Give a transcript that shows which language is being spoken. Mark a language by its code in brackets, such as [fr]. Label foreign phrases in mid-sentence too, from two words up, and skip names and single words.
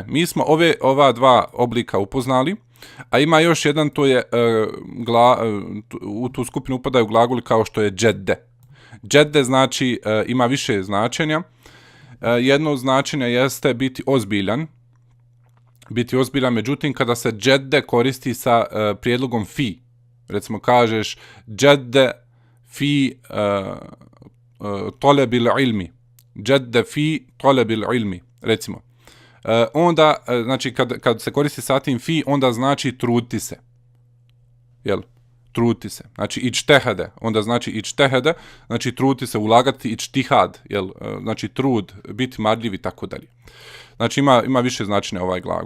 [bs] Mi smo ova dva oblika upoznali, a ima još jedan, to je u tu skupinu upadaju glagoli kao što je džedde. Džedde znači ima više značenja. Jedno značenje jeste biti ozbiljan, međutim kada se džedde koristi sa prijedlogom fi, recimo kažeš [ar] جد في طلب العلم, جد في طلب العلم, [bs] recimo. Onda, znači, kad se koristi sa tim fi, onda znači truditi se. Jel? Truditi se. Znači, ičtehede. Onda znači ičtehede, znači truditi se, ulagati, ičtihad. Jel? Znači, trud, biti marljiv i tako dalje. Znači, ima više značenja ovaj glagol.